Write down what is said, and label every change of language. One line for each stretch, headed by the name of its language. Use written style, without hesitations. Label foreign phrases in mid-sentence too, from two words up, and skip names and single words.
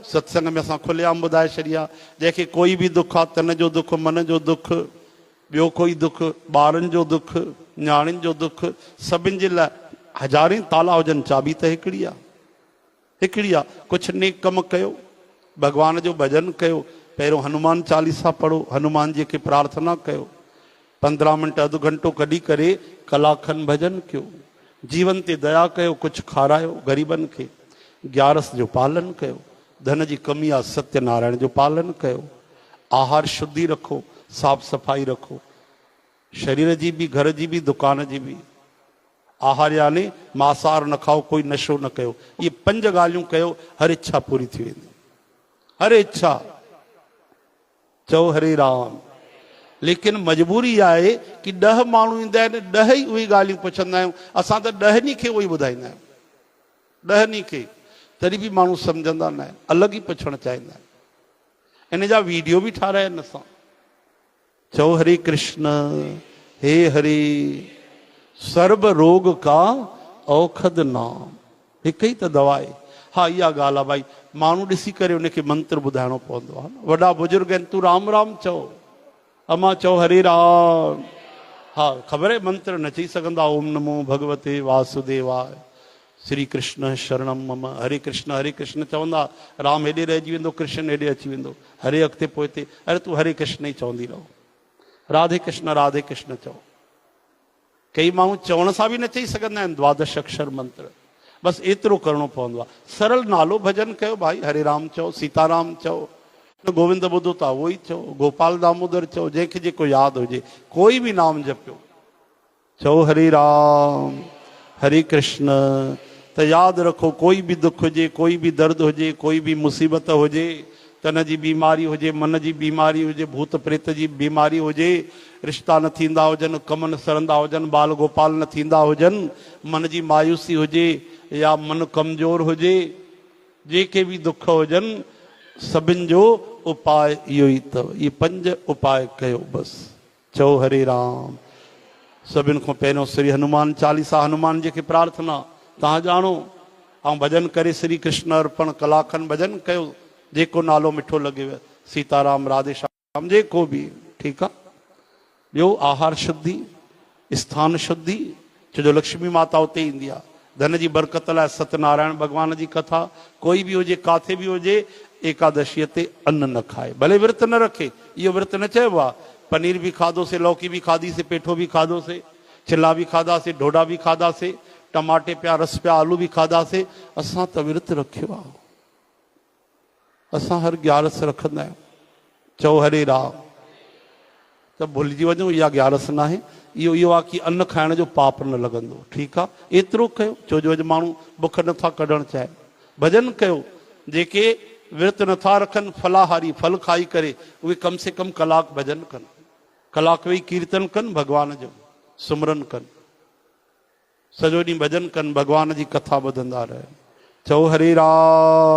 Sindhi: सत्संग में असां खुलेआम ॿुधाए छॾी आहे, जंहिंखे कोई बि दुख आहे, तन जो दुख, मन जो दुख, ॿियो कोई दुख, ॿारनि जो दुख, न्याणियुनि जो दुख, सभिनि जे लाइ हज़ारे ताला हुजनि, चाबी त हिकिड़ी आहे, हिकिड़ी आहे। कुझु नेक कम कयो, भॻवान जो भॼन कयो, पहिरियों हनुमान चालीसा पढ़ो, हनुमान जी खे प्रार्थना कयो, 15 मिंट अधु घंटो कढी करे कलाक खनि भॼन कयो, जीवन ते दया कयो, कुझु खारायो ग़रीबनि खे, ग्यारस जो पालन कयो, धन जी कमी आहे सत्यनारायण जो पालन कयो, आहार शुद्धि रखो, साफ़ सफ़ाई रखो, शरीर जी बि, घर जी बि, दुकान जी बि। आहार यानी मांसाहार न खाओ, कोई नशो न कयो, ये 5 ॻाल्हियूं कयो, हर इच्छा पूरी थी वेंदी, हर इच्छा। चओ हरे राम। लेकिन मजबूरी आहे कि 10 माण्हू ईंदा आहिनि, 10 ई उहे ॻाल्हियूं पुछंदा आहियूं, असां त 10 खे उहे ॿुधाईंदा आहियूं, 10 खे, तॾहिं बि माण्हू सम्झंदा न आहिनि, अलॻि ई पुछणु चाहींदा आहिनि। इन जा वीडियो बि ठाहिराया आहिनि असां। चओ हरे कृष्ण, हे हरे,
Punjabi: सर्व रोग का औखद नाम,
Sindhi: हिकु ई त दवा आहे। हा इहा ॻाल्हि आहे भाई, माण्हू ॾिसी करे उनखे मंत्र ॿुधाइणो पवंदो आहे। वॾा बुजुर्ग आहिनि, तूं राम राम चओ, अमा चओ हरे राम। हा ख़बर आहे मंत्र न चई सघंदा,
Sanskrit: ओम नमो भगवते वासुदेवाय, श्री कृष्ण शरणम मम,
Sindhi: हरे कृष्ण चवंदा, राम हेॾे रहिजी वेंदो, कृष्ण हेॾे अची वेंदो, हरे अॻिते पोइते, अरे तूं हरे कृष्ण ई चवंदी रहो, राधे कृष्ण चओ। कई माण्हू चवण सां बि न चई सघंदा आहिनि 12 अक्षर मंत्र, बसि एतिरो करिणो पवंदो आहे। सरल नालो भजन कयो भाई, हरे राम चओ, सीताराम चओ, गोविंद ॿुधो था उहो ई चओ, गोपाल दामोदर चओ, जंहिंखे जेको यादि हुजे, कोई बि नाम जपियो। चओ हरे राम हरे कृष्ण। त यादि रखो, कोई बि दुख हुजे, कोई बि दर्द हुजे, कोई बि मुसीबत हुजे, तन जी बीमारी हुजे, मन जी बीमारी हुजे, भूत प्रेत जी बीमारी हुजे, रिश्ता न थींदा हुजनि, कम न सरंदा हुजनि, बाल गोपाल न थींदा हुजनि, मन जी मायूसी हुजे या मन कमज़ोर हुजे, जेके बि दुख हुजनि, सभिनि जो उपाय इहो ई अथव। इहे 5 उपाय कयो बसि। चओ हरे राम। सभिनि खां पहिरियों श्री हनुमान चालीसा, हनुमान जी खे प्रार्थना तव्हां ॼाणो, ऐं भॼन करे श्री कृष्ण अर्पण, कलाक खनि भॼन कयो, जेको नालो मिठो लॻेव, सीताराम राधे श्याम जेको बि, ठीकु आहे। ॿियो आहार शुद्धि, स्थान शुद्धि, छो लक्ष्मी माता उते ईंदी आहे। धन जी बरकत लाइ सत्यनारायण भॻवान जी कथा, कोई बि हुजे, काथे बि हुजे, एकादशीअ ते अन्न न खाए, भले विर्त न रखे, इहो विर्त न चइबो आहे। पनीर भी खाधोसीं, लौकी भी खाधीसीं, पेठो भी खाधोसीं, चिला भी खाधासीं, ढोढा भी खाधासीं, टमाटे पिया, रस पिया, आलू भी खाधासीं, असां त विर्त रखियो आहे। असां हर 11 रखंदा आहियूं। चओ हरे राम। त भुलिजी वञो, इहा 11 न आहे, इहो आहे कि अन्न खाइण जो पाप न लॻंदो, ठीकु आहे। एतिरो कयो, छो जो अॼु माण्हू बुख नथा कढणु चाहिनि। भॼन कयो, जेके विर्त नथा रखनि, फलाहारी फल खाई करे, उहे कम से कम कलाक भॼन कनि, कलाक वेही कीर्तन कनि, भॻवान जो सुमरन कनि, सॼो ॾींहुं भॼन कनि, भॻवान जी कथा ॿुधंदा रहनि। चओ हरे राम।